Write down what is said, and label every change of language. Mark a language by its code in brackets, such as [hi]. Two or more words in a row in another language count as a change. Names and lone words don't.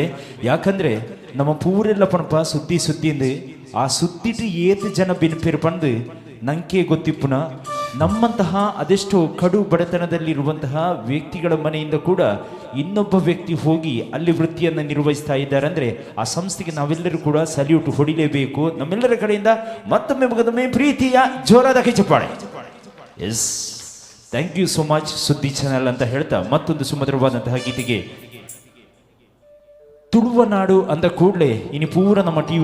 [kn] ಯಾಕಂದ್ರೆ [tcy] ನಮ್ಮ ಪೂರೆಲ್ಲ ಪಣಪ ಸುದ್ದಿ ಸುದ್ದಿ ಆ ಸುದ್ದಿಟ್ಟು ಏತು ಜನ ಬೆನಿಪೇರು ಪಂದು ನಂಗೆ ಗೊತ್ತಿಪ್ಪುನ [kn] ನಮ್ಮಂತಹ ಅದೆಷ್ಟೋ ಕಡು ಬಡತನದಲ್ಲಿರುವಂತಹ ವ್ಯಕ್ತಿಗಳ ಮನೆಯಿಂದ ಕೂಡ ಇನ್ನೊಬ್ಬ ವ್ಯಕ್ತಿ ಹೋಗಿ ಅಲ್ಲಿ ವೃತ್ತಿಯನ್ನು ನಿರ್ವಹಿಸ್ತಾ ಇದ್ದಾರೆ ಅಂದರೆ ಆ ಸಂಸ್ಥೆಗೆ ನಾವೆಲ್ಲರೂ ಕೂಡ ಸಲ್ಯೂಟ್ ಹೊಡಿಲೇಬೇಕು. ನಮ್ಮೆಲ್ಲರ ಕಡೆಯಿಂದ ಮತ್ತೊಮ್ಮೆ ಮಗದೊಮ್ಮೆ ಪ್ರೀತಿಯ ಜೋರಾದ ಕೈ ಚಪ್ಪಾಳೆ. [en] yes, thank you so much [kn] ಸುದ್ದಿ ಚಾನಲ್ ಅಂತ ಹೇಳ್ತಾ ಮತ್ತೊಂದು ಸುಮಧುರವಾದಂತಹ ಗೀತೆಗೆ ತುಳುವ ನಾಡು ಅಂದ ಕೂಡಲೇ ಇನ್ನು ಪೂರ ನಮ್ಮ ಟಿವಿ